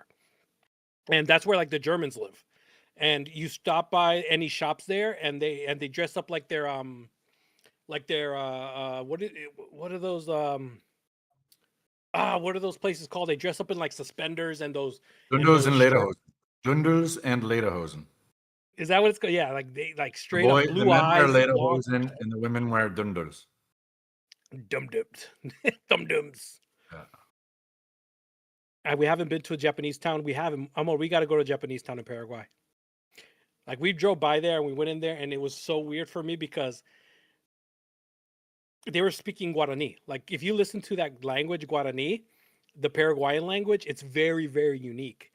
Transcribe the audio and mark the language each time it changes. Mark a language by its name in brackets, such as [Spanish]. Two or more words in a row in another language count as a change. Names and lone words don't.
[English] And that's where like the Germans live. And you stop by any shops there, and they dress up like they're what are those what are those places called? They dress up in like suspenders and Dundels and short. lederhosen. Dundels and lederhosen. Is that what it's called? Yeah, like they like The straight up the blue men wear eyes, long lederhosen and the women wear dundels. dum dums, dum dums. Yeah. And we haven't been to a Japanese town. We haven't. We got to go to a Japanese town in Paraguay. Like we drove by there and we went in there, and it was so weird for me because they were speaking Guarani. Like if you listen to that language, Guarani, the Paraguayan language, it's very, very unique.